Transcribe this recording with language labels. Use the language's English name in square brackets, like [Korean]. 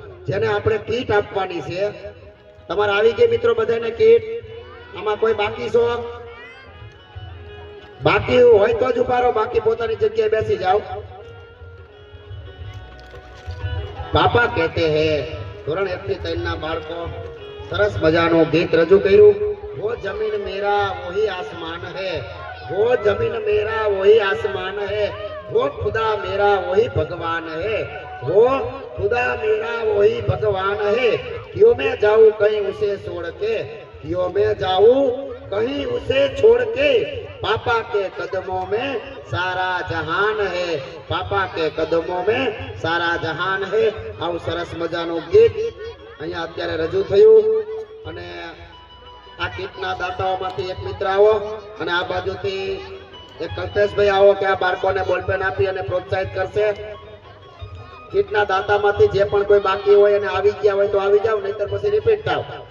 [Gujarati] જેને આપણે કીટ આપવાની છે, તમારે આવી ગઈ મિત્રો બધાને કીટ? આમાં કોઈ બાકી છો? બાકી હોય તો જ ઉભા રહો, બાકી પોતાની જગ્યાએ બેસી જાઓ. પાપા કહેતે હે ધોરણ 1 થી 3 ના બાળકો સરસ મજાનું ગીત રજૂ કર્યું. [Hindi] वो जमीन मेरा वही आसमान है, वो जमीन मेरा वही आसमान है, वो खुदा मेरा वही भगवान है, वो खुदा मेरा वही भगवान है. क्यों मैं जाऊं कहीं उसे छोड़ के, क्यों मैं जाऊं कहीं उसे छोड़ के, पापा के कदमों में सारा जहान है, पापा के कदमों में सारा जहान है. [Gujarati] આવું સરસ મજાનું ગીત અહીંયા અત્યારે રજૂ થયું. અને આ કીટના દાતાઓમાંથી એક મિત્ર આવો અને આ બાજુથી એક કલ્પેશભાઈ આવો કે આ બાળકોને બોલપેન આપી અને પ્રોત્સાહિત કરશે. કીટના દાતામાંથી જે પણ કોઈ બાકી હોય અને આવી ગયા હોય તો આવી જાવ, નહીતર પછી રિપીટ થાવ.